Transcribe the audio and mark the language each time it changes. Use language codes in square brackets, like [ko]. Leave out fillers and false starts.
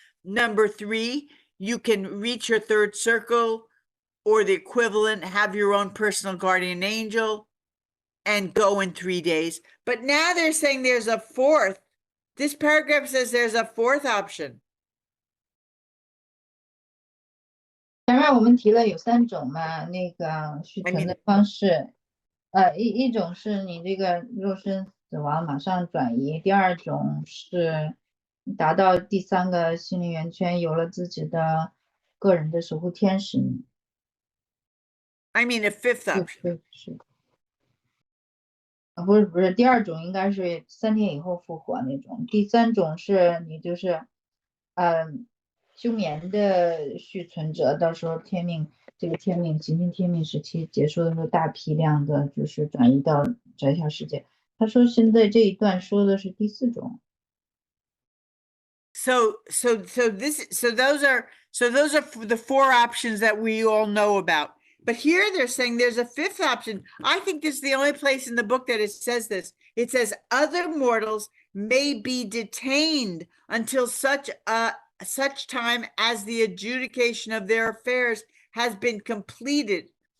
[en] Number 3, you can reach your third circle or the equivalent, have your own personal guardian angel, and go in 3 days. But now they're saying there's a fourth. This paragraph says there's a fourth option. [zh] 前面我们提了有3种嘛，那个续存的方式。一种是你这个肉身死亡马上转移，第2种是达到第3个心灵圆圈，有了自己的个人的守护天使。 [en] I mean a fifth option. [zh] 是。不是，第2种应该是3天以后复活那种，第3种是你就是休眠的续存者，到时候这个行星天命时期结束的时候，大批量的就是转移到宅下世界。他说现在这一段说的是第4种。 [en] So those are the 4 options that we all know about. But here they're saying there's a 5th option. I think this is the only place in the book that it says this. It says other mortals may be detained until such time as the adjudication of their affairs has been completed